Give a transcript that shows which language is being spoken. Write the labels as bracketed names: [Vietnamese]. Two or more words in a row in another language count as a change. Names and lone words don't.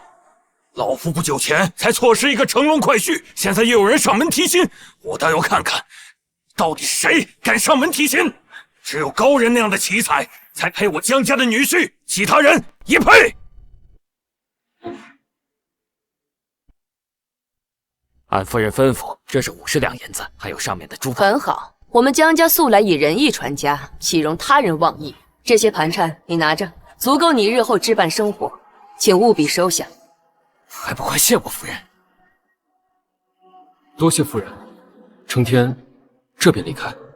[Chinese] 老夫不久前才錯失一個乘龍快婿，現在又有人上門提親，我倒要看看，到底是誰敢上門提親？只有高人那樣的奇才，才配我江家的女婿，其他人也配。按夫人吩咐，這是50 兩銀子，還有上面的珠寶。很好，我們江家素來以仁義傳家，豈容他人妄議。這些盤纏你拿着，足夠你日後置辦生活，請務必收下。還不快謝我夫人！多謝夫人。成天這便離開。